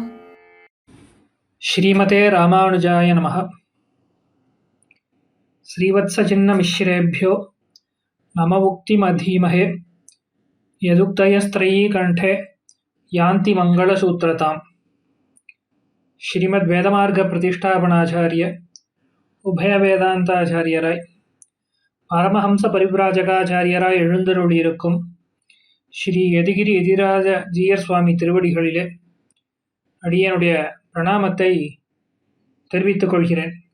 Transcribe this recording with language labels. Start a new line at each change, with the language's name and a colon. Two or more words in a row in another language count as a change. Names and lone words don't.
Sanskrit: श्रीमते रामानुजाय नमः. श्रीवत्सचिह्नमिश्रेभ्यो नम उक्तिमधीमहे यदुक्तयस्त्रयी कण्ठे यान्ति मङ्गलसूत्रताम्. श्रीमद् वेदमार्ग प्रतिष्ठापनाचार्य
Tamil: உபய வேதாந்தாச்சாரியராய் பரமஹம்ச பரிவ்ராஜகாச்சாரியராய் எழுந்தருளியிருக்கும் ஸ்ரீ யதிகிரி எதிராஜ ஜீயர் சுவாமி திருவடிகளிலே அடியனுடைய பிரணாமத்தை தெரிவித்துக் கொள்கிறேன்.